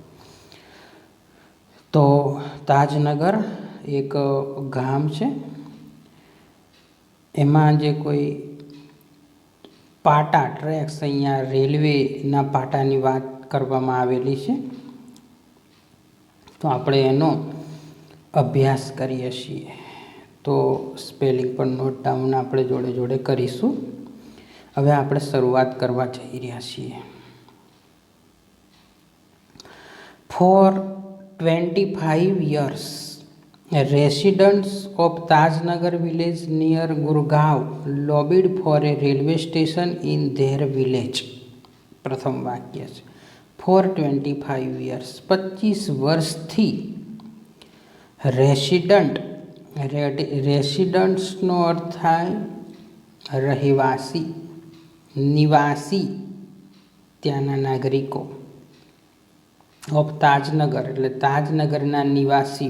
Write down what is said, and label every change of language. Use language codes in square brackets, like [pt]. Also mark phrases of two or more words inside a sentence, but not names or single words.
[gu] તો તાજનગર એક ગામ છે, એમાં જે કોઈ પાટા, ટ્રેક્સ, અહીંયા રેલવેના પાટાની વાત કરવામાં આવેલી છે. તો આપણે એનો અભ્યાસ કરીએ છીએ. તો સ્પેલિંગ પણ [en] note down [gu] આપણે જોડે જોડે કરીશું. હવે આપણે શરૂઆત કરવા જઈ રહ્યા છીએ. [en] For 25 years, residents of Tajnagar village near Gurgaon lobbied for a railway station in their village. [gu] પ્રથમ વાક્ય છે [en] for 25 years, [gu] 25 વર્ષથી રેસિડન્ટ્સનો અર્થ થાય રહેવાસી, નિવાસી, ત્યાંના નાગરિકો. ઓફ તાજનગર એટલે તાજનગરના નિવાસીઓ.